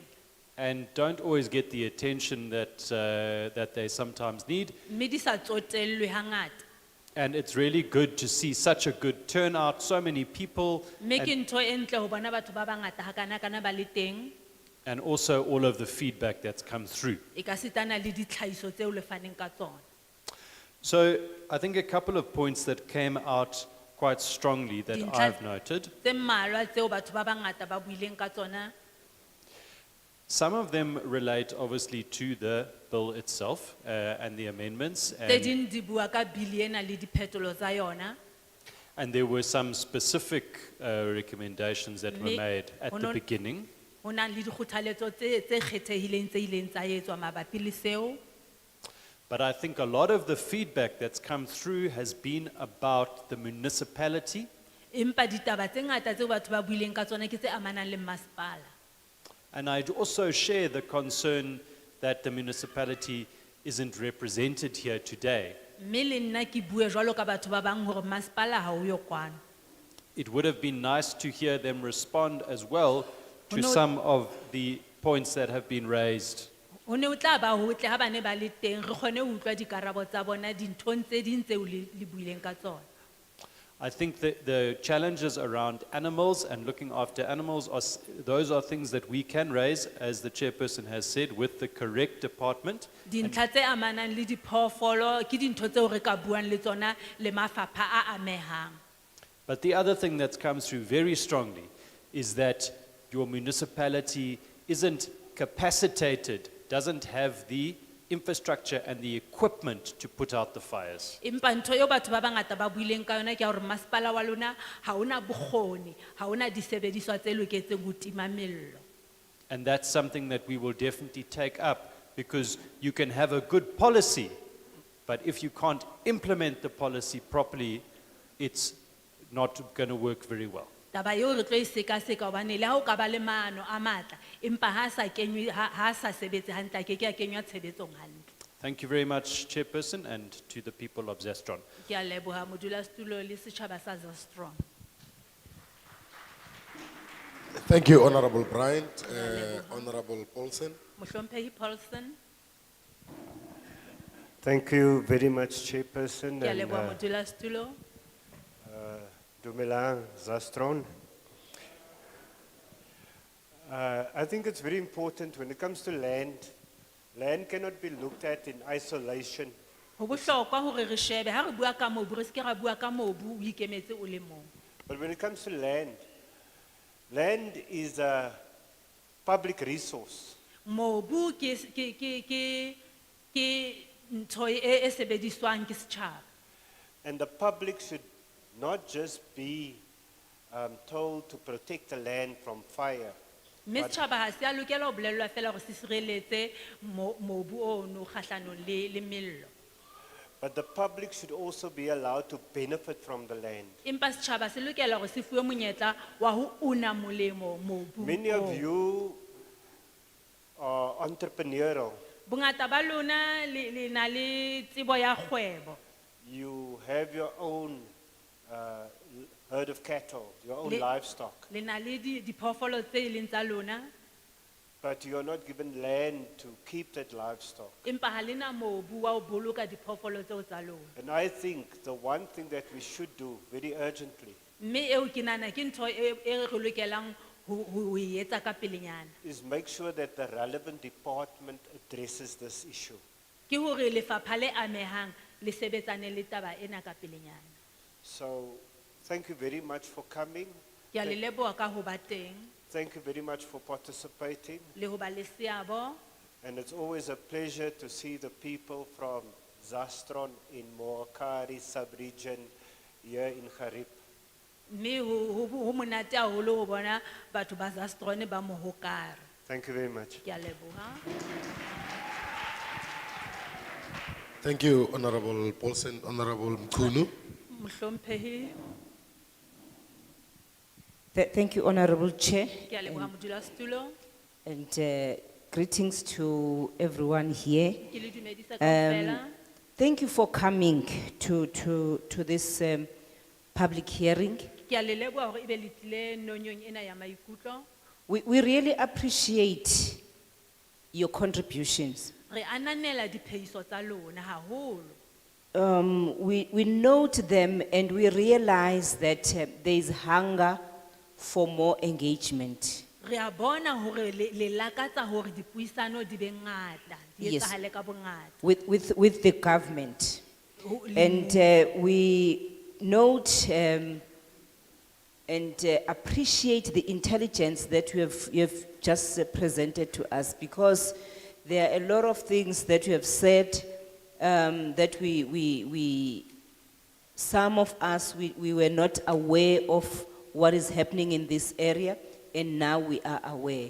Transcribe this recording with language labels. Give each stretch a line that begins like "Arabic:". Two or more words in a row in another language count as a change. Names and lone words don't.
English: and don't always get the attention that they sometimes need.
Southern Sotho: Mme di sa tsotellwe hangata.
English: And it's really good to see such a good turnout, so many people,
Southern Sotho: Mme ke ntho e ntle ho bona batho ba bangata hakana ba le teng.
English: and also all of the feedback that's come through.
Southern Sotho: E ka sitana le ditlhahiso tseo le faneng ka tsona.
English: So I think a couple of points that came out quite strongly that
Southern Sotho: Dintlha-
English: I've noted.
Southern Sotho: Tse mmalwa tseo batho ba bangata ba buileng ka tsona.
English: Some of them relate obviously to the bill itself and the amendments.
Southern Sotho: Tse ding di bua ka bili ena le diphetolo tsa yona.
English: And there were some specific recommendations that were
Southern Sotho: Mme
English: made at
Southern Sotho: ho
English: the no- beginning.
Southern Sotho: Ho na le dikgothaletso tse kgethehileng tse ileng tsa etswa mabapi le seo.
English: But I think a lot of the feedback that's come through has been about the municipality
Southern Sotho: Empa ditaba tse ngata tseo batho ba buileng ka tsona ke tse amanang le masepala.
English: And I'd also share the concern that the municipality isn't represented here today.
Southern Sotho: Mme le nna ke bue jwalo ka batho ba bang hore masepala ha o yo kwano.
English: It would have been nice to hear them respond as well to
Southern Sotho: Ho no-
English: some of the points that have been raised.
Southern Sotho: Ho ne ho tla ba hotle ha ba ne ba le teng re kgone ho utlwa dikarabo tsa bona dinthong tse ding tseo le buileng ka tsona.
English: I think that the challenges around animals and looking after animals, those are things that we can raise, as the chairperson has said, with the correct department.
Southern Sotho: Dintlha tse amanang le diphoofolo ke dintho tseo re ka buang le tsona le mafapha a amehang.
English: But the other thing that comes through very strongly is that your municipality isn't capacitated, doesn't have the infrastructure and the equipment to put out the fires.
Southern Sotho: Empa ntho eo batho ba bangata ba buileng ka yona ke ya hore masepala wa lona ha ona bokgoni, ha ona disebediswa tse loketseng ho tima mello.
English: And that's something that we will definitely take up, because you can have a good policy, but if you can't implement the policy properly, it's not going to work very well.
Southern Sotho: Taba eo re tlo e seka-seka hobane le ha o ka ba le maano a matla, empa ha sa kenywe ha sa sebetse hantle a ke ke a kenywa tshebetsong hantle.
English: Thank you very much, Chairperson, and to the people of Zestron.
Southern Sotho: Ke a leboha modulasetulo le setjhaba sa Zestron.
English: Thank you, Honorable Bryant. Honorable Paulsen.
Southern Sotho: Mohlomphehi Paulson,
English: Thank you very much, Chairperson.
Southern Sotho: ke a
English: and,
Southern Sotho: leboha modulasetulo. Dumelang, Zastron.
English: I think it's very important when it comes to land, land cannot be looked at in isolation.
Southern Sotho: Ho bohlokwa hore re shebe ha re bua ka mobu re ske ra bua ka mobu o ikemetse o le mong.
English: But when it comes to land, land is a public resource.
Southern Sotho: Mobu ke ntho e sebediswang ke setjhaba.
English: And the public should not just be told to protect the land from fire.
Southern Sotho: Mme
English: but-
Southern Sotho: setjhaba ha se a lokela ho bolellwa fela hore se sireletse mobu ono kgahlanong le mello.
English: But the public should also be allowed to benefit from the land.
Southern Sotho: empa setjhaba se lokela hore se fuwe monyetla wa ho una molemo mobung
English: Many
Southern Sotho: oo.
English: of you are entrepreneurial.
Southern Sotho: Bongata ba lona le na le tsebo ya kgwebo.
English: You have your own herd of cattle, your own
Southern Sotho: Le-
English: livestock,
Southern Sotho: Le na le diphoofolo tse leng tsa lona,
English: but you are not given land to keep that livestock.
Southern Sotho: empa ha le na mobu wa ho boloka diphoofolo tseo tsa lona.
English: And I think the one thing that we should do very urgently
Southern Sotho: Mme eo ke nahana ke ntho e re lokelang ho e etsa ka pelenyana.
English: is make sure that the relevant department addresses this issue.
Southern Sotho: Ke hore lefapha le amehang le sebetsane le taba ena ka pelenyana.
English: So, thank you very much for coming.
Southern Sotho: Ke a le leboha ka ho ba teng
English: Thank you very much for participating.
Southern Sotho: le ho ba le seabo.
English: And it's always a pleasure to see the people from Zastron in Moakari sub-region here in Garib.
Southern Sotho: Mme ho monate haholo ho bona batho ba Zastrone ba Mohokare.
English: Thank you very much.
Southern Sotho: Ke a leboha.
English: Thank you, Honorable Paulsen, Honorable Mkunu.
Southern Sotho: Mohlomphehi,
English: Thank you, Honorable Chair,
Southern Sotho: ke a leboha modulasetulo.
English: and greetings to everyone here.
Southern Sotho: Ke le dumedisa kaofela.
English: Thank you for coming to this public hearing.
Southern Sotho: Ke a le leboha hore ebe le tlile nonyong ena ya maikutlo.
English: We really appreciate your contributions.
Southern Sotho: Re ananela diphehiso tsa lona haholo.
English: We note them and we realize that there is hunger for more engagement.
Southern Sotho: Re a bona hore le lakatsa hore dipuisano di be ngata, di
English: Yes.
Southern Sotho: etsahale ka bongata.
English: With the government.
Southern Sotho: Ho- le
English: And we note and appreciate the intelligence that you have just presented to us, because there are a lot of things that you have said that some of us, we were not aware of what is happening in this area, and now we are aware.